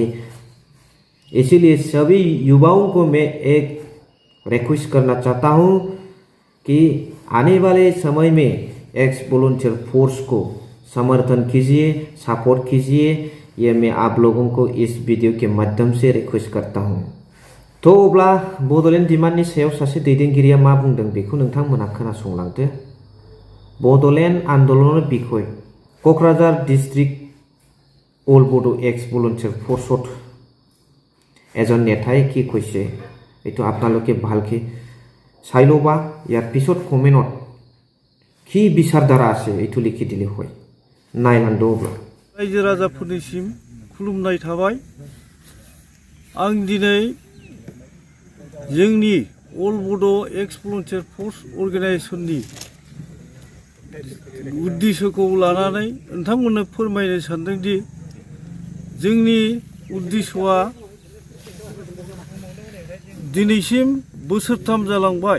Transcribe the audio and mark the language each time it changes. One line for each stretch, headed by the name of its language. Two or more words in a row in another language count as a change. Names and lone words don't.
Hindi: इसीलिए सभी युवाओं को मैं एक रिक्वेस्ट करना चाहता हूँ कि आने वाले समय में एक्स वॉलंटियर फोर्स को समर्थन कीजिए, सपोर्ट कीजिए, ये मैं आप लोगों को इस वीडियो के माध्यम से रिक्वेस्ट करता हूँ।
Bodo: तो अब्ला बड'लेण्ड डिमान्डनि सायाव सासे दैदेनगिरिया मा बुंदों बेखौ नोंथांमोना खोनासंलांदो। बड'लेण्ड आन्दोलननि बिखय क'क्राझार डिस्ट्रिक्ट
Assamese: অল বড়ো এক্স ভলেণ্টিয়াৰ ফ'ৰ্চত এজন নেতাই কি কৈছে এইটো আপোনালোকে ভালকে চাই ল'বা। ইয়াৰ পিছত কমেণ্টত কি বিচাৰধাৰা আছে এইটো লিখি দিলে হয়।
Bodo: नायलांदो अब्ला रायजो राजाफोरनिसिम खुलुमनाय थाबाय। आं दिनै जोंनि अल बड' एक्स भलेन्टियार फोर्स अर्गेनाइजेसननि उद्देश्यखौ लानानै नोंथांमोननो फोरमायनो सानदोंदि जोंनि उद्देश्यआ दिनैसिम बोसोरथाम जालांबाय।